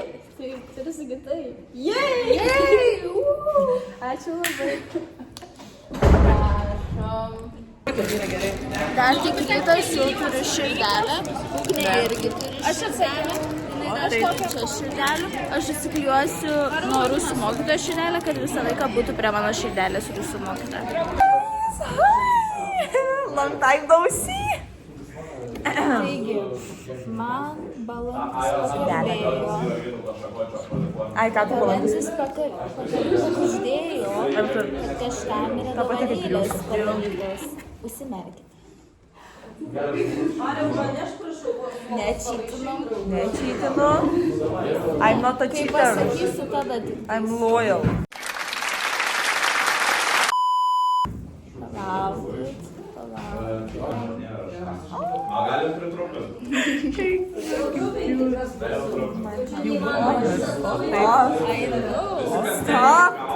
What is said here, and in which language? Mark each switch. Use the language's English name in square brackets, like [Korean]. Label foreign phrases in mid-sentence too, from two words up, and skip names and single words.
[Lithuanian] Taip, turiu sakyti taip. Jei. Ačiū labai. Prašom. Dar tik rytas jau turi širdelę, Ugnė irgi turi širdelę. Jinai kažkokia čia širdelė. Aš įsiklijuosiu nuo rusų mokytojo širdelę, kad visą laiką būtų prie mano širdelės rusų mokytojo. [English] Long time no see. [Lithuanian] Taigi, man balandis pakabėjo. Ai, ką tu Balandis pakabėjo, kad kažkam yra dovanėlės padarytos. Užsimerkite. Nečytinu. [English] I'm not a [Lithuanian] Kai [English] cheater. [Lithuanian] pasakysiu, tada tik. [English] I'm loyal. [Lithuanian] Palaukit. Galim pritrupinti. Stop.